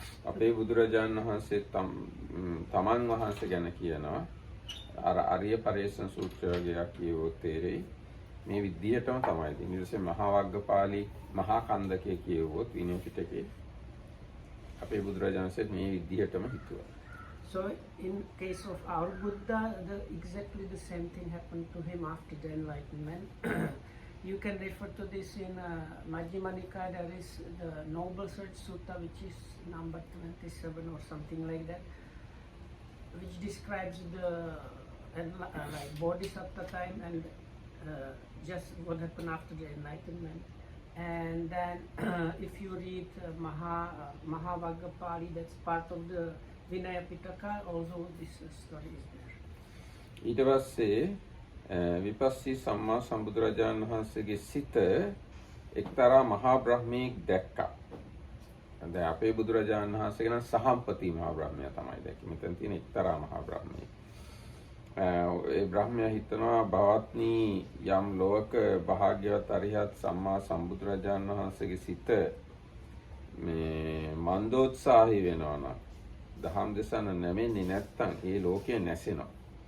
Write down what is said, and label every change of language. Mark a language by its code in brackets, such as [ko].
[si] අපේ බුදුරජාණන් වහන්සේ තමන් වහන්සේ ගැන කියනවා අර අරිය පරේෂණ සූත්‍රය වගේ කියවොත් තේරෙයි මේ විදිහටම තමයි. ඊට පස්සේ මහා වග්ගපාලි මහා කන්දකේ කියවොත් විනය පිටකේ අපේ බුදුරජාණන්සේට මේ විදිහටම හිතුවා. [en] So in case of our Buddha, exactly the same thing happened to him after the enlightenment. You can refer to this in Majjhima Nikaya. There is the Noble Search Sutta, which is number 27 or something like that, which describes the like Bodhisattva time and just what happened after the enlightenment. And then if you read Mahavagapali, that's part of the Vinaya Pitaka, also this story is there. [si] ඊට පස්සේ විපස්සී සම්මා සම්බුදුරජාණන් වහන්සේගේ සිත එක්තරා මහා බ්‍රහ්මීක් දැක්කා. දැන් අපේ බුදුරජාණන් වහන්සේගේ නම් සහම්පති මහා බ්‍රහ්මයා තමයි දැක්කේ. මෙතන තියෙන එක්තරා මහා බ්‍රහ්මීක්. ඒ බ්‍රහ්මයා හිතනවා භවත්නි යම් ලෝක භාග්‍යවත් අරිහත් සම්මා සම්බුදුරජාණන් වහන්සේගේ සිත මේ මන්දෝත්සාහී වෙනවා නම් දහම් දෙසන නැමෙන්නේ නැත්තම් ඒ ලෝකය නැසෙනවා.